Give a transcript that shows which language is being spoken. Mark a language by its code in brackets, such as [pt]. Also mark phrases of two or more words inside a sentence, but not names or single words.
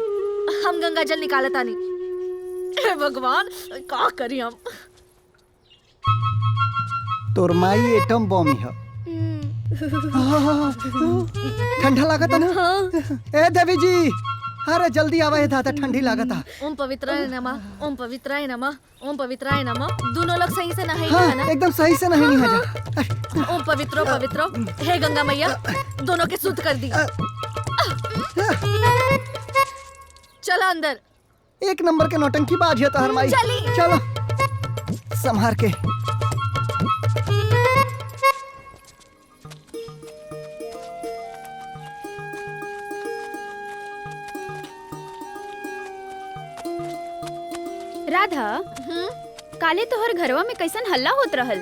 [bho] हम गंगा जल निकालता नहीं। हे भगवान, क्या करी हम। तोर माई एटम बम है। ठंडा लागत ना? ए देवी जी, अरे जल्दी आवा, ये दादा ठंडी लागता। [sa] ओम पवित्राय नमः, ओम पवित्राय नमः, ओम पवित्राय नमः। [bho] दोनों लोग सही से नहाई हाँ है ना? एकदम सही से नहीं जा। [sa] ओम पवित्रो पवित्रो, [bho] हे गंगा मैया दोनों के शुद्ध कर दी। चलो अंदर। एक नंबर के नौटंकी बाज है तोहर माई। चली। चलो संभार के। राधा, काले तोहर घरवा में कैसन हल्ला होत रहल?